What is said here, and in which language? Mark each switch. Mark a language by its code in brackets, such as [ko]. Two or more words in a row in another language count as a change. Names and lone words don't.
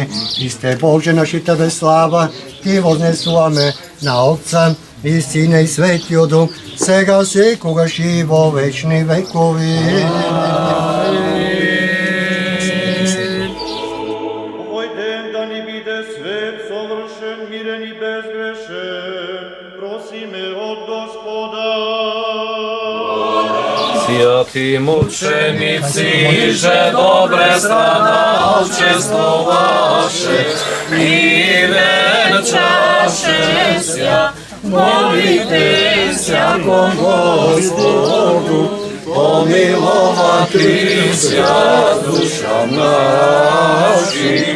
[mk] Христе Боже, наши Тебе слава, Ти вознесуваме на Отца и Сина и Светиот Дух, сега секогаш и во вечни векови. Овој ден да ни биде свет, совршен, мирен и безгрешен, просиме од Господа. [cu] Святи мученици, же добре страдалчество ваше, и венчаше ся, молите ся кон Господу, помиловати ся душам нашим.